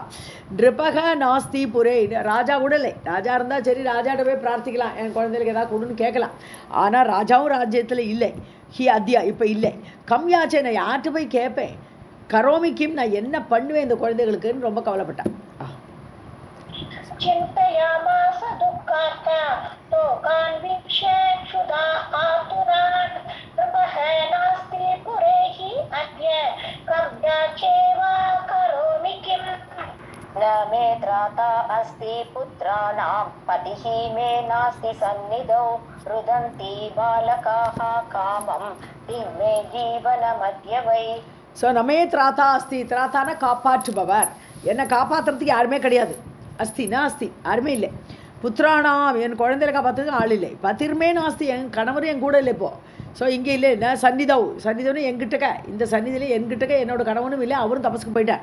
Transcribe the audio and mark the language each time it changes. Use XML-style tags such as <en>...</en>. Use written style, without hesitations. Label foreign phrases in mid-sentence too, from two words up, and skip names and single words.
<sa>नृपः नास्ति पुरे,</sa> <ta>ராஜா கூட இல்லை. ராஜா இருந்தால் சரி, ராஜாட்ட போய் பிரார்த்திக்கலாம், என் குழந்தைகளுக்கு ஏதாவது கொடுன்னு கேட்கலாம். ஆனால் ராஜாவும் ராஜ்யத்தில் இல்லை.</ta> <sa>हि अद्य,</sa> <ta>இப்போ இல்லை. கம்யாச்சே, நான் யார்கிட்ட போய் கேட்பேன், கரோமிக்கும் நான் என்ன பண்ணுவேன் இந்த குழந்தைகளுக்குன்னு ரொம்ப கவலைப்பட்டான்.</ta> <sa>मे त्राता अस्ति पुत्राणां पतिः मे नास्ति सन्निधौ रुदन्ति बालकाः कामं मे जीवनमद्य वै.</sa> <ta>ஸோ</ta> <sa>न मे त्राता अस्ति,</sa> <ta>திராத்தான காப்பாற்றுபவர், என்னை காப்பாற்றுறதுக்கு யாருமே கிடையாது.</ta> <sa>अस्तिना अस्ति,</sa> <ta>யாருமே இல்லை. புத்திரானாம், என் குழந்தைகளை காப்பாற்றுறதுக்கு ஆள் இல்லை.</ta> <sa>पतिर्मे नास्ति,</sa> <ta>என் கணவரும் என் கூட இல்லை இப்போது. ஸோ இங்கே இல்லை. என்ன சன்னிதவுன்னு என்கிட்டக்க, இந்த சன்னிதியில் என்கிட்டக்க என்னோட கணவனும் இல்லை, அவரும் தபசுக்கு போயிட்டார்.</ta>